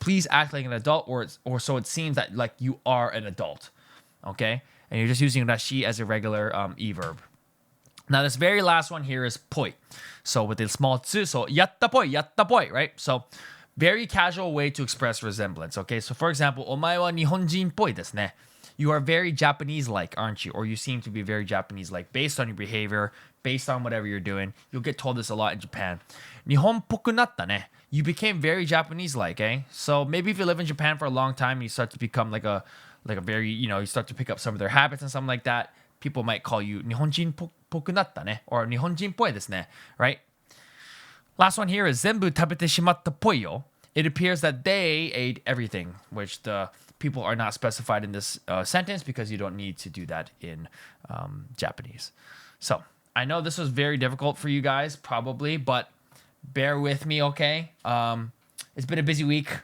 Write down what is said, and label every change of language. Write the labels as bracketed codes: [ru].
[en] Please act like an adult, or so it seems that like you are an adult. Okay? And you're just using rashi as a regular e-verb. Now, this very last one here is poi. So with the small tsu, so yatta poi, right? So very casual way to express resemblance. Okay? So for example, [ja] お前は日本人っぽいですね. [en] You are very Japanese-like, aren't you? Or you seem to be very Japanese-like based on your behavior, based on whatever you're doing. You'll get told this a lot in Japan. [ja] 日本っぽくなったね. [en] You became very Japanese-like, eh? So maybe if you live in Japan for a long time, you start to become like a very, you start to pick up some of their habits and something like that. People might call you [ja] 日本人っぽくなったね [en] or [ja] 日本人っぽいですね, [en] right? Last one here is [ja] 全部食べてしまったっぽいよ. [en] It appears that they ate everything, which the people are not specified in this sentence because you don't need to do that in Japanese. So I know this was very difficult for you guys, probably, but bear with me, okay? It's been a busy week.